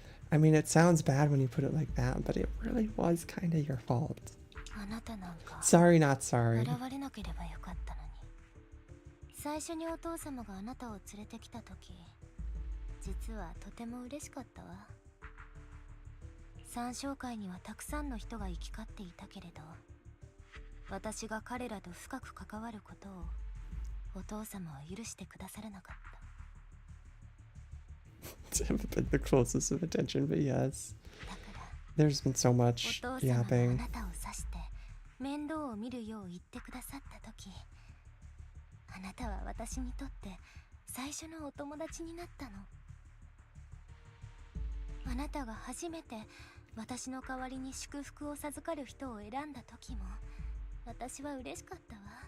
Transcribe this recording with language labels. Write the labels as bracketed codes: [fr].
[en] I mean, it sounds bad when you put it like that, but it really was kind of your fault. [ja] あなたなんか [en] Sorry, not sorry. [ja] 現れなければよかったのに。最初にお父様があなたを連れてきた時、実はとても嬉しかったわ。三商会にはたくさんの人が行き交っていたけれど、私が彼らと深く関わることをお父様は許してくださらなかった。 [en] haven't been the closest of attention, but yes. There's been so much yapping. [ja] あなたを指して面倒を見るよう言ってくださった時、あなたは私にとって最初のお友達になったの。あなたが初めて私の代わりに祝福を授かる人を選んだ時も私は嬉しかったわ。